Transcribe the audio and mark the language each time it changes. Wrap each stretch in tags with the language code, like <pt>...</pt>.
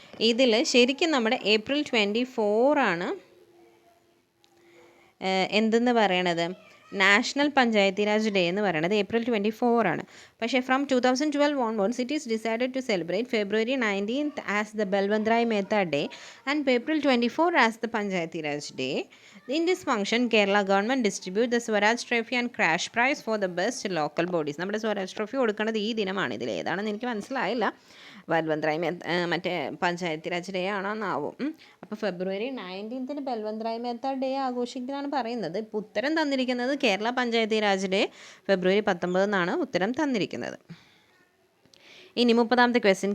<ml>ഇതിൽ ശരിക്കും നമ്മുടെ ഏപ്രിൽ 24 ആണ് എന്തെന്ന് പറയണത്, നാഷണൽ പഞ്ചായത്തി രാജ് ഡേ എന്ന് പറയുന്നത് ഏപ്രിൽ 24 ആണ്. പക്ഷേ</ml> <en>From 2012 onwards it is decided to celebrate February 19th as the Balwantrai Mehta Day and April 24 as the Panchayati Raj Day. In this function, Kerala government distribute the Swaraj Trophy and Crash Prize for the best local bodies.</en> <ml>നമ്മുടെ Swaraj trophy കൊടുക്കുന്നത് ഈ ദിനമാണ്. ഇതിൽ ഏതാണെന്ന് എനിക്ക് മനസ്സിലായില്ല. ബൽവന്ത്രായ് മറ്റേ Panchayati Raj day ആണോന്നാവും. അപ്പോൾ ഫെബ്രുവരി 19th ബൽവന്ത്രായ് മേത്ത ഡേ ആഘോഷിക്കുന്നതാണ് പറയുന്നത്. ഇപ്പോൾ ഉത്തരം തന്നിരിക്കുന്നത് കേരള പഞ്ചായത്തി രാജ് ഡേ ഫെബ്രുവരി 19 എന്നാണ് ഉത്തരം തന്നിരിക്കുന്നത്. ഇനി 30ാമത്തെ ക്വസ്റ്റ്യൻ.</ml>